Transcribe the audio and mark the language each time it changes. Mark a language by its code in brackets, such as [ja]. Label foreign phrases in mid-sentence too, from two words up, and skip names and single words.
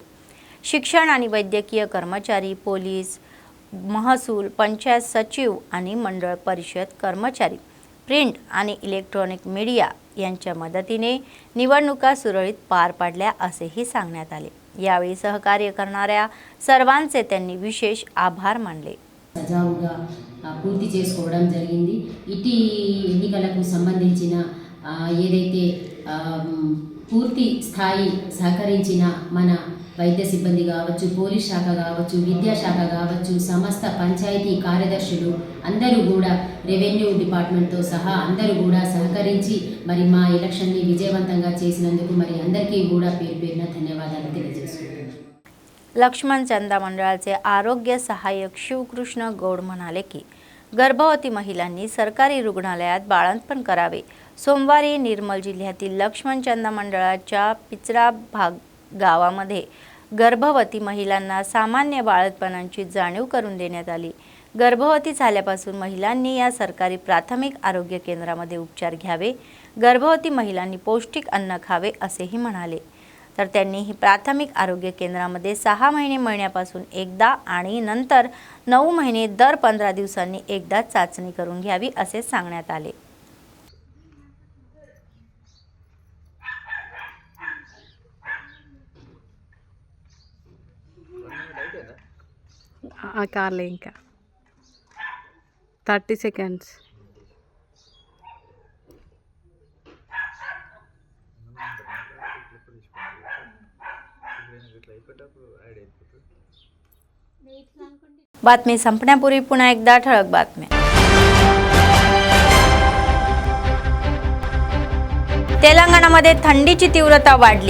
[mr] शिक्षण आणि वैद्यकीय कर्मचारी, पोलीस, महसूल, पंचायत सचिव आणि मंडळ परिषद कर्मचारी, प्रिंट आणि [en] electronic media [mr] यांच्या मदतीने निवडणुका सुरळीत पार पाडल्या असेही सांगण्यात आले। यावेळी सहकार्य करणाऱ्या सर्वांचे त्यांनी विशेष आभार मानले। [te] సజావుగా పూర్తి చేసుకోవడం జరిగింది। ఇటీ ఎన్నికలకు సంబంధించిన ఏదైతే పూర్తి స్థాయి సహకరించిన మన వైద్య సిబ్బంది కావచ్చు, పోలీస్ శాఖ కావచ్చు, విద్యాశాఖ కావచ్చు, సమస్త పంచాయతీ కార్యదర్శులు అందరూ కూడా, [en] revenue department [te] సహా అందరూ కూడా సహకరించి మరి మా ఎలక్షన్ని విజయవంతంగా చేసినందుకు మరి అందరికీ కూడా పేరు పేరున ధన్యవాదాలు తెలియజేస్తున్నాను. [mr] लक्ष्मण चंदा मंडळाचे आरोग्य सहाय्यक शिवकृष्ण गौड म्हणाले की गर्भवती महिलांनी सरकारी रुग्णालयात बाळंतपण करावे. सोमवारी निर्मल जिल्ह्यातील लक्ष्मण चंदा मंडळाच्या पिचरा भाग गावामध्ये गर्भवती महिलांना सामान्य बाळंतपणाची जाणीव करून देण्यात आली. गर्भवती झाल्यापासून महिलांनी या सरकारी प्राथमिक आरोग्य केंद्रामध्ये उपचार घ्यावे. गर्भवती महिलांनी पौष्टिक अन्न खावे असेही म्हणाले. तर त्यांनी ही प्राथमिक आरोग्य केंद्रामध्ये 6 महिन्यापासून एकदा आणि नंतर 9 महिने दर 15 दिवसांनी एकदा चाचणी करून घ्यावी असे सांगण्यात आले. [te] కార్లే ఇంకా 30 seconds. [mr] बातमी संपण्यापूर्वी पुन्हा एकदा ठळक बातम्या. तेलंगणामध्ये थंडीची तीव्रता वाढली.